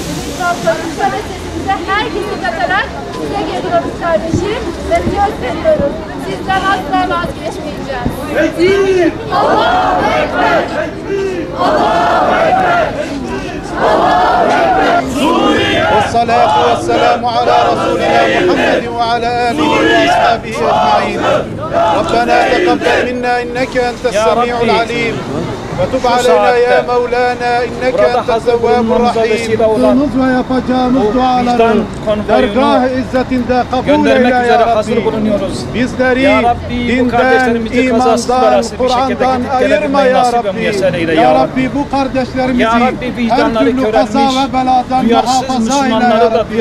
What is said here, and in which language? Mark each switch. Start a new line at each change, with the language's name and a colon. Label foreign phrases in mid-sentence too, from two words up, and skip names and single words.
Turkish: Biz kalkıyoruz ve sesimize herkesi katarak size geliyoruz kardeşim ve söz veriyoruz. Sizden asla vazgeçmeyeceğiz.
Arabic: الله أكبر! الله أكبر! الله أكبر! والصلاة والسلام على رسولنا محمد وعلى آله وأصحابه أجمعين. ربنا تقبل منا إنك أنت السميع العليم وتب علينا يا مولانا إنك أنت التواب الرحيم.
Turkish: Yaptığımız ve yapacağımız duaların dergâh-ı izzetinde kabul eyle
Arabic: يا ربي.
Turkish: Bizleri dinden, imandan, Kur'an'dan ayırma
Arabic: يا ربي. يا ربي
Turkish: bu kardeşlerimizi her türlü kaza ve beladan muhafaza eyle
Arabic: يا ربي.